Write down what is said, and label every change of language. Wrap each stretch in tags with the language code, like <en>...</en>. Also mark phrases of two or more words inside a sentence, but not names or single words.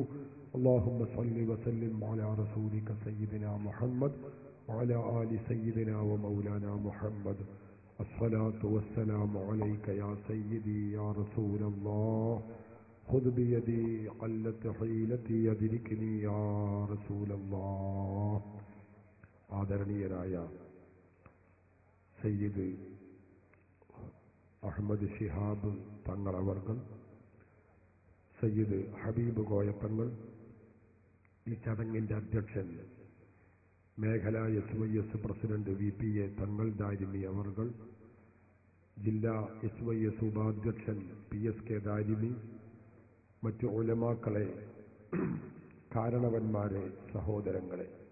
<ar>اللهم صل وسلم على رسولك سيدنا محمد وعلى آل سيدنا ومولانا محمد. الصلاة والسلام عليك يا سيدي يا رسول الله خذ بيدي قلت حيلتي أدركني يا رسول الله.</ar> <ml>ആദരണീയരായ സയ്യിദ് അഹമ്മദ് ശിഹാബ് തങ്ങളവർകൾ, സയ്യിദ് ഹബീബ് കോയത്തങ്ങൾ, ഈ ചടങ്ങിൻ്റെ അധ്യക്ഷൻ മേഖല SYS പ്രസിഡന്റ് VPA തങ്ങൾ ദാരിമി അവർകൾ, ജില്ലാ SYS ഉപാധ്യക്ഷൻ PSK ദാരിമി, മറ്റു ഉലമാക്കളെ, കാരണവന്മാരെ, സഹോദരങ്ങളെ,</ml>